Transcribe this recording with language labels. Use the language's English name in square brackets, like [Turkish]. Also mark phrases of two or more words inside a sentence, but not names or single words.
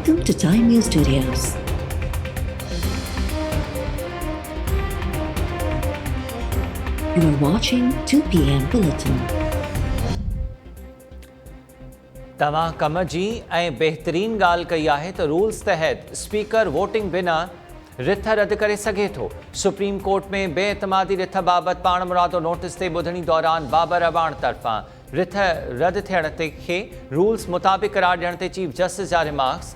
[English] to Time News Studios. You are watching 2 p.m. Bulletin. [Sindhi] तव्हां कम जी ऐं बहितरीन ॻाल्हि कई आहे त रूल्स तहत स्पीकर वोटिंग बिना रिथ रद्द करे सघे थो। सुप्रीम कोर्ट में बेएतमादी रिथ बाबति पाण मुरादो नोटिस ते ॿुधणी दौरान बाबर अबाण तरफ़ां रिथ रद्द थियण ते खे रूल्स मुताबिक़ करार ॾियण ते [English] Chief Justice [Sindhi] जा रिमार्क्स।